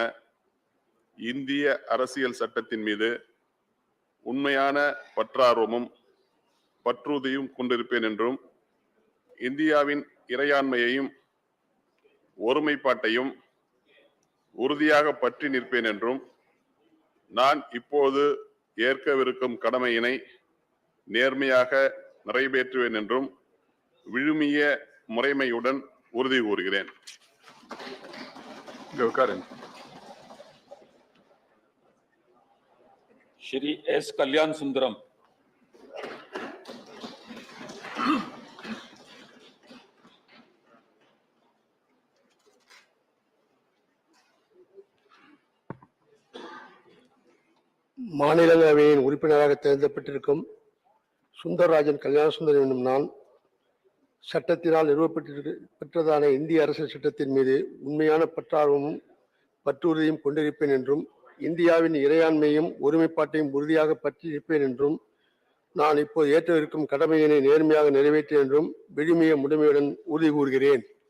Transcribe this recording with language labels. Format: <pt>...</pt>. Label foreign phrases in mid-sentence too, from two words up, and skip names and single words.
<ta>இந்திய அரசியல் சட்டத்தின் மீது உண்மையான பற்றார்வமும் பற்றுறுதியும் கொண்டிருப்பேன் என்றும் இந்தியாவின் இறையாண்மையையும் ஒருமைப்பாட்டையும் உறுதியாக பற்றி நிற்பேன் என்றும் நான் இப்போது ஏற்கவிருக்கும் கடமையினை நேர்மையாக நிறைவேற்றுவேன் என்றும் விழுமிய முறைமையுடன் உறுதி கூறுகிறேன்.</ta> <hi>श्री S. कल्याण सुंदरम।</hi> <ta>மாநிலங்களவையின் உறுப்பினராக தேர்ந்தெடுக்கப்பட்டிருக்கும் சுந்தரராஜன் கல்யாண சுந்தரம் என்னும் நான் சட்டத்தினால் நிறுவப்பெற்றதான இந்திய அரசியல் சட்டத்தின் மீது உண்மையான பற்றார்வமும் பற்றுறுதியும் கொண்டிருப்பேன் என்றும் இந்தியாவின் இறையாண்மையும் ஒருமைப்பாட்டையும் உறுதியாக பற்றி இருப்பேன் என்றும் நான் இப்போது ஏற்றவிருக்கும் கடமையினை நேர்மையாக நிறைவேற்றேன் என்றும் விழுமிய முறைமையுடன் உறுதி கூறுகிறேன்.</ta>